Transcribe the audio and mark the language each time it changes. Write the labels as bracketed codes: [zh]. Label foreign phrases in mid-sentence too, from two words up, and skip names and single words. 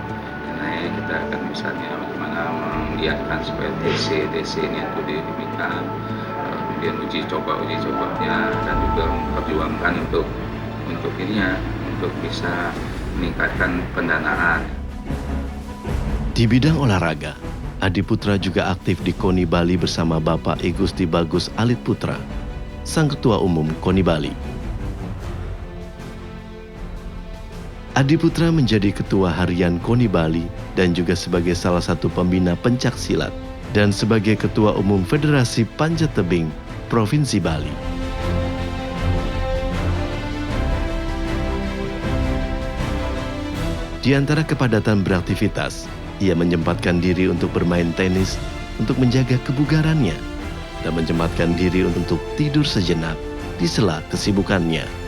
[id] Naik kita akan misalnya bagaimana menggiatkan supaya TC ini itu didirikan, kemudian uji cobanya dan juga memperjuangkan untuk bisa meningkatkan pendanaan. Di bidang olahraga, Adi Putra juga aktif di KONI Bali bersama Bapak I Gusti Bagus Alit Putra, sang Ketua Umum KONI Bali. Adi Putra menjadi Ketua Harian KONI Bali dan juga sebagai salah satu pembina pencak silat dan sebagai Ketua Umum Federasi Panjat Tebing Provinsi Bali. Di antara kepadatan beraktivitas, ia menyempatkan diri untuk bermain tenis untuk menjaga kebugarannya dan menyempatkan diri untuk tidur sejenak di sela kesibukannya.